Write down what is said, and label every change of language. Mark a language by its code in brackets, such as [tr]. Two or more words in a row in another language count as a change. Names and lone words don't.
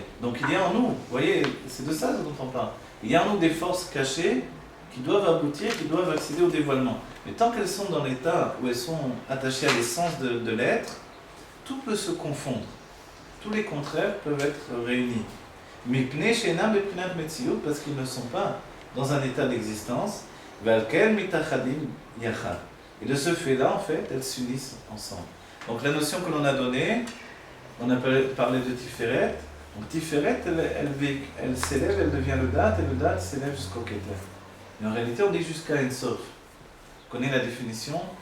[fr] Donc il y a en nous, vous voyez, c'est de ça dont on parle. Il y a en nous des forces cachées qui doivent aboutir, qui doivent accéder au dévoilement. Mais tant qu'elles sont dans l'état où elles sont attachées à l'essence de l'être, tout peut se confondre. Tous les contraires peuvent être réunis. [he] מפני שאינם בבחינת מציאות, [fr] parce qu'ils ne sont pas dans un état d'existence. [he] ולכן מתאחדים יחד. [fr] Et de ce fait-là, en fait, elles s'unissent ensemble. Donc la notion que l'on a donnée, on a parlé de Tiferet. Donc Tiferet, elle s'élève, elle devient le date, et le date s'élève jusqu'au Keter. Mais en réalité, on dit jusqu'à Ensof. Vous connaissez la définition.